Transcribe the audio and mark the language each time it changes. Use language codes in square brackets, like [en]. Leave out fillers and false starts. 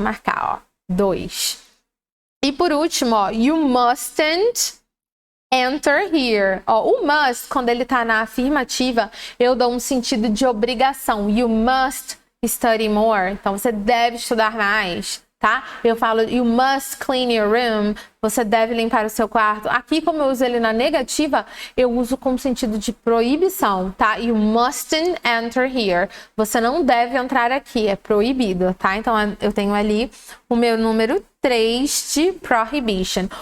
[pt] Vou marcar, ó, 2. E por último, ó, [en] you mustn't enter here. [pt] Ó, o must, quando ele tá na afirmativa, eu dou um sentido de obrigação. [en] You must study more. [pt] Então, você deve estudar mais, tá? Eu falo, [en] you must clean your room. [pt] Você deve limpar o seu quarto. Aqui, como eu uso ele na negativa, eu uso com sentido de proibição, tá? [en] You mustn't enter here. [pt] Você não deve entrar aqui, é proibido, tá? Então, eu tenho ali o meu número 3 de prohibition.